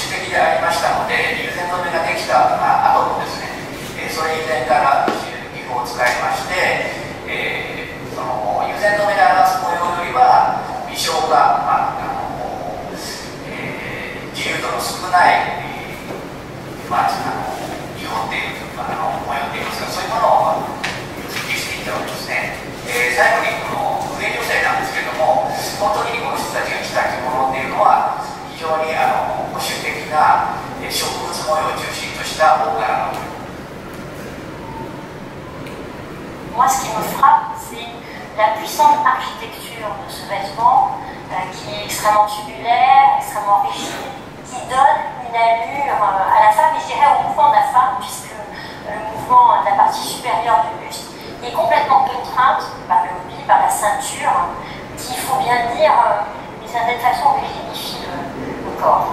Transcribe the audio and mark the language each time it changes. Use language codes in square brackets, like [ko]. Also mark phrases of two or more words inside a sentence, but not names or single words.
[ja] でありましたので、友禅染めができた後もですね、それ以前から技法を使いまして、その友禅染めで表す模様よりは微小化、自由度の少ない、技法っていう模様っていいますか、そういうものを設計していったわけですね。最後にこの上女性なんですけれども、この時にこの人たちが着た着物っていうのは非常に保守的な植物模様を中心とした大柄の模様。 [fr] Moi, ce qui me frappe, c'est la puissante architecture de ce vêtement qui est extrêmement tubulaire, extrêmement rigide, qui donne une allure à la femme, et je dirais au mouvement de la femme, puisque le mouvement de la partie supérieure du buste est complètement contrainte par le hobby, par la ceinture, qui, il faut bien dire, d'une certaine façon rigidifie le corps.